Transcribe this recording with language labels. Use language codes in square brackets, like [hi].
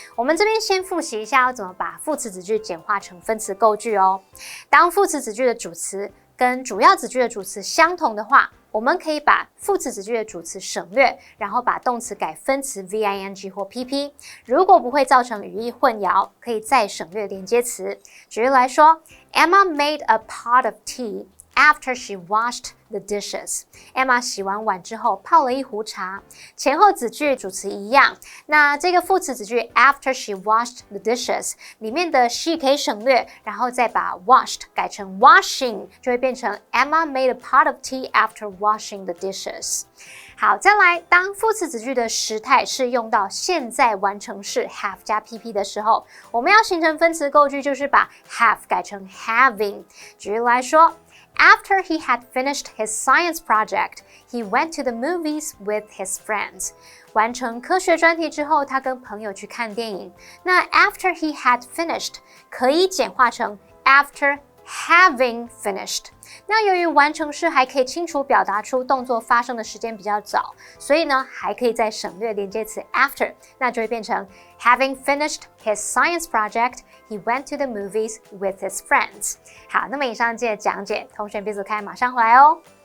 [zh] 我们这边先复习一下要怎么把副词子句简化成分词构句哦。当副词子句的主词跟主要子句的主词相同的话，我们可以把副词子句的主词省略，然后把动词改分词 VING 或 PP。如果不会造成语义混淆，可以再省略连接词。举例来说 [en] ，Emma made a pot of tea after she washed the dishes. [zh] Emma 洗完碗之后泡了一壶茶。前后子句主词一样，那这个副词子句 [en] after she washed the dishes [zh] 里面的 she 可以省略，然后再把 washed 改成 washing， 就会变成 [en] Emma made a pot of tea after washing the dishes。 [zh] 好，再来，当副词子句的时态是用到现在完成式 have 加 PP 的时候，我们要形成分词构句，就是把 have 改成 having。举例来说， [en] After he had finished his science project, he went to the movies with his friends. [zh] 完成科学专题之后，他跟朋友去看电影。那 [en] after he had finished [zh] 可以简化成 [en] after having finished。 [zh] 那由于完成式还可以清楚表达出动作发生的时间比较早，所以呢还可以再省略连接词 after， 那就会变成 [en] Having finished his science project, he went to the movies with his friends. [zh] 好，那么以上这些讲解，同学别走开，马上回来哦。